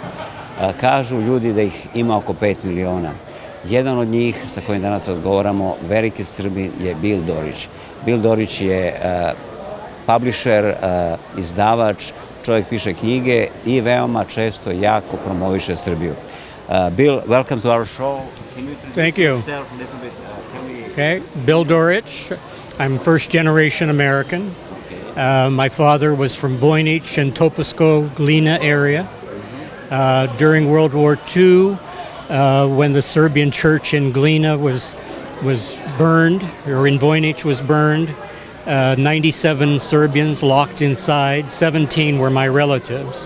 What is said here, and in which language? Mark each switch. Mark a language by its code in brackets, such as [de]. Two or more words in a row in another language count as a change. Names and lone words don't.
[sr] Kažu ljudi da ih ima oko 5 miliona. Jedan od njih sa kojim danas razgovaramo, veliki Srbin, je Bil Dorich. Bil Dorich je publisher, izdavač, čovjek piše knjige i veoma često jako promoviše Srbiju. [en] Bill, welcome to our show. Can you Thank you. yourself a little bit? Okay, Bil Dorich. I'm first generation American. My father was from Voynich and Topisko, Glina area. During World War II, when the Serbian church in Glina was burned, or in Voynich was burned, 97 Serbians locked inside, 17 were my relatives.